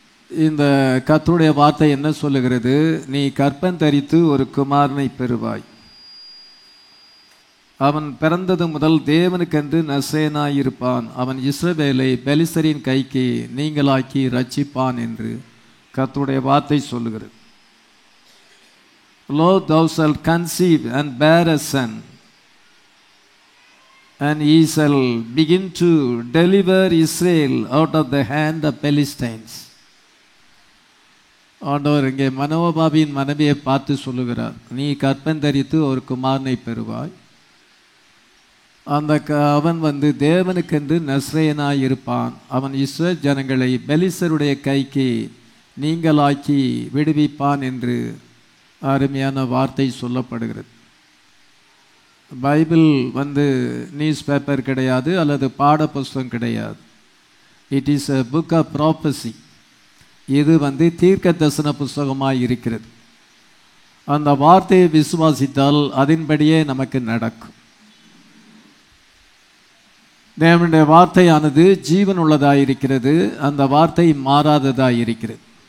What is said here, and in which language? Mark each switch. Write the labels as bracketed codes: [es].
[ta] இந்த கர்த்தருடைய வார்த்தை என்ன சொல்லுகிறது? நீ கர்ப்பம் தரித்து ஒரு குமாரனை பெறுவாய். அவன் பிறந்தது முதல் தேவனுக்கென்று நசரேயனாய் இருப்பான். அவன் இஸ்ரவேலை பெலிஸ்தரின் கைக்கு நீங்களாக்கி ரட்சிப்பான் என்று கர்த்தருடைய வார்த்தை சொல்லுகிறது. [en] Lo, thou shalt conceive and bear a son, and he shall begin to deliver Israel out of the hand of Philistines. [ta] ஆண்டவர் இங்கே மனோபாவின் மனைவியை பார்த்து சொல்லுகிறார், நீ கர்ப்பம் தரித்து ஒரு குமாரனை பெறுவாய். அந்த அவன் வந்து தேவனுக்கென்று நஸ்ரேயனாய் இருப்பான். அவன் இஸ்ரவேல் ஜனங்களை பெலிஸ்தருடைய கைக்கு நீங்களாக்கி விடுவிப்பான் என்று அருமையான வார்த்தை சொல்லப்படுகிறது. பைபிள் வந்து நியூஸ் பேப்பர் கிடையாது, அல்லது பாட புஸ்தகம் கிடையாது. [en] It is a book of prophecy. [ta] இது வந்து தீர்க்க தரிசன புஸ்தகமாக இருக்கிறது. அந்த வார்த்தையை விசுவாசித்தால் அதன்படியே நமக்கு நடக்கும். தேவனுடைய வார்த்தையானது ஜீவன் உள்ளதாயிருக்கிறது. அந்த வார்த்தை மாறாததாயிருக்கிறது.